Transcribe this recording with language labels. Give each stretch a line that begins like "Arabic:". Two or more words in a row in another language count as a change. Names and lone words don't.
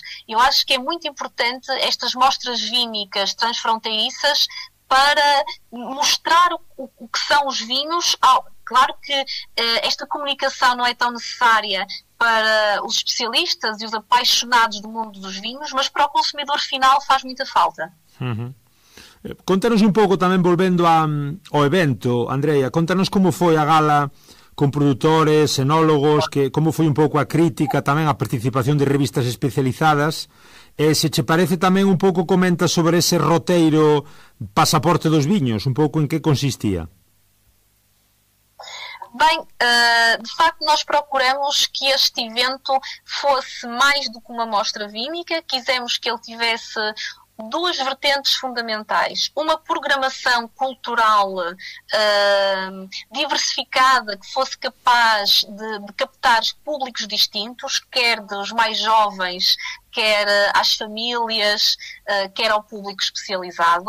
Portuguese: Eu acho que é muito importante estas mostras vínicas transfronteiriças para mostrar o que são os vinhos. Claro que esta comunicação não é tão necessária para os especialistas e os apaixonados do mundo dos vinhos, mas para o consumidor final faz muita falta.
Galician: Conta-nos un pouco tamén, volvendo ao evento, Andrea, conta-nos como foi a gala con produtores, enólogos, como foi un pouco a crítica, tamén a participación de revistas especializadas, e se che parece tamén un pouco comenta sobre ese roteiro pasaporte dos viños, un pouco en que consistía.
Portuguese: Bem, de facto nós procuramos que este evento fosse mais do que uma mostra vínica, quisemos que ele tivesse duas vertentes fundamentais. Uma programação cultural diversificada, que fosse capaz de captar públicos distintos, quer dos mais jovens, quer às famílias, quer ao público especializado.